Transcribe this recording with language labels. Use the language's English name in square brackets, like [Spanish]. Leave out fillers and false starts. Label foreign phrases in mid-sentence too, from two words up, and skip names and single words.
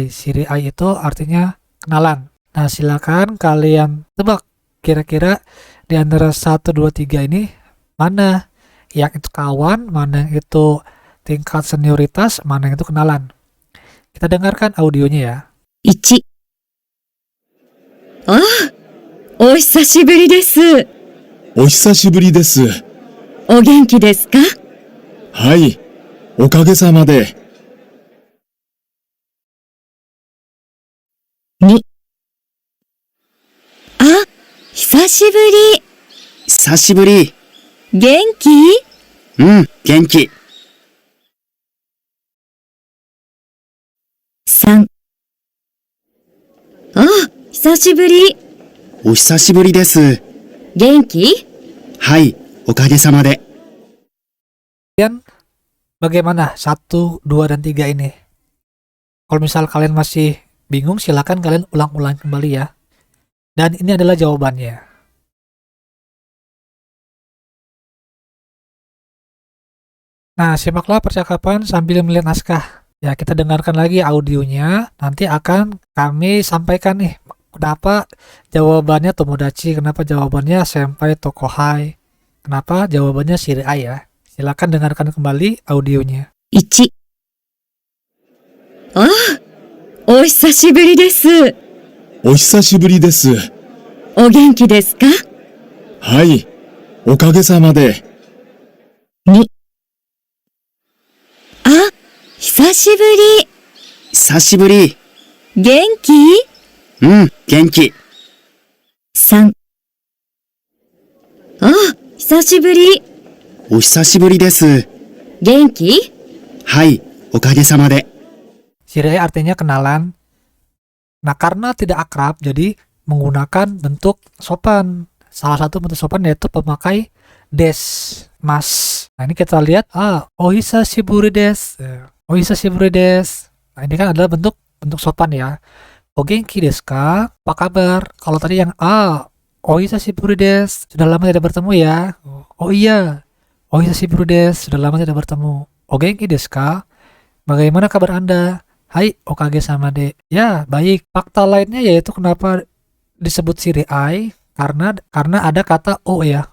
[Indonesian] Shiriai itu artinya kenalan. Nah, silakan kalian tebak kira-kira di antara 1, 2, 3 ini mana yang itu kawan, mana yang itu tingkat senioritas, mana yang itu kenalan. Kita dengarkan audionya ya. [Japanese] 1、ああ、お久しぶりです。お久しぶりです。お元気ですか？はい、おかげさまで。 2、あ、久しぶり。久しぶり。元気？うん、元気。 3、あ、久しぶり。お久しぶりです。元気？はい、おかげさまで。 [Indonesian] Kalian bagaimana 1, 2, dan 3 ini? Kalau misal kalian masih bingung, silakan kalian ulang-ulang kembali ya. Dan ini adalah jawabannya. Nah, simaklah percakapan sambil melihat naskah. Ya, kita dengarkan lagi audionya. Nanti akan kami sampaikan nih, kenapa jawabannya tomodachi, kenapa jawabannya [Japanese] 先輩と後輩, [Indonesian] kenapa jawabannya shiriai ya. Silakan dengarkan kembali audionya. [Japanese] 1、ああ、お久しぶりです。お久しぶりです。お元気ですか？はい、おかげさまで。 2、あ、久しぶり。久しぶり。元気？うん、元気。 3、あ、久しぶり。お久しぶりです。元気？はい、おかげさまで。 [Indonesian] Shiriai artinya kenalan. Nah, karena tidak akrab, jadi menggunakan bentuk sopan. Salah satu bentuk sopan yaitu pemakai [Japanese] です、ます. [Indonesian] Nah, ini kita lihat, [Japanese] お久しぶりです. お久しぶりです. [Indonesian] Nah, ini kan adalah bentuk sopan ya. [Japanese] お元気ですか? [Indonesian] Apa kabar? Kalau tadi yang [Japanese] お久しぶりです. [Indonesian] Sudah lama tidak bertemu ya. Oh iya. [Japanese] お久しぶりです. [Indonesian] Sudah lama tidak bertemu. [Japanese] お元気ですか? [Indonesian] Bagaimana kabar Anda? [Japanese] はい、おかげさまで. [Indonesian] Ya, baik. Fakta lainnya yaitu kenapa disebut shiri ai karena ada kata o ya.